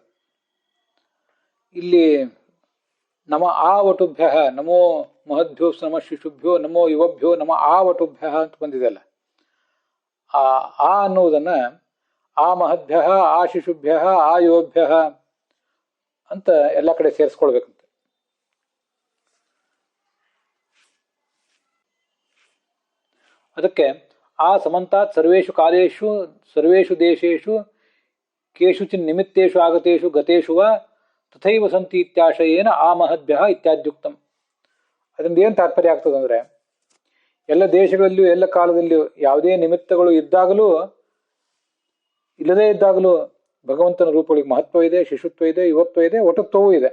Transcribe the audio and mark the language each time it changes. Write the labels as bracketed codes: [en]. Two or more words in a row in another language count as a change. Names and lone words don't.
[kn] ಇಲ್ಲಿ [sa] ನಮ ಆವಟುಭ್ಯ ನಮೋ ಮಹದ್ಭ್ಯೋ ನಮ ಶಿಶುಭ್ಯೋ ನಮೋ ಯುವಭ್ಯೋ ನಮ ಆವಟುಭ್ಯ [kn] ಅಂತ ಬಂದಿದೆಯಲ್ಲ, ಆ ಅನ್ನುವುದನ್ನ ಆ ಮಹದ್ಭ್ಯ, ಆ ಶಿಶುಭ್ಯ, ಆ ಯುವಭ್ಯ ಅಂತ ಎಲ್ಲ ಕಡೆ ಸೇರಿಸ್ಕೊಳ್ಬೇಕಂತೆ. ಅದಕ್ಕೆ ಆ [sa] ಸಮಂತಾತ್ ಸರ್ವೇಷು ಕಾಲೇಷು ಸರ್ವೇಷು ದೇಶೇಷು ಕೇಷುಚಿನ್ ನಿಮಿತ್ತೇಷು ಆಗತೇಷು ಗತೇಷು ವ ತಥೈವ ಸಂತಿ ಇತ್ಯಾಶಯೇನ ಆ ಮಹದ್ಭ್ಯ ಇತ್ಯಾದ್ಯುಕ್ತಂ. [kn] ಅದರಿಂದ ಏನು ತಾತ್ಪರ್ಯ ಆಗ್ತದಂದ್ರೆ, ಎಲ್ಲ ದೇಶಗಳಲ್ಲಿಯೂ ಎಲ್ಲ ಕಾಲದಲ್ಲಿಯೂ ಯಾವುದೇ ನಿಮಿತ್ತಗಳು ಇದ್ದಾಗಲೂ ಇಲ್ಲದೇ ಇದ್ದಾಗಲೂ ಭಗವಂತನ ರೂಪಗಳಿಗೆ ಮಹತ್ವ ಇದೆ, ಶಿಶುತ್ವ ಇದೆ, ಯುವತ್ವ ಇದೆ, ವಟುತ್ವವೂ ಇದೆ.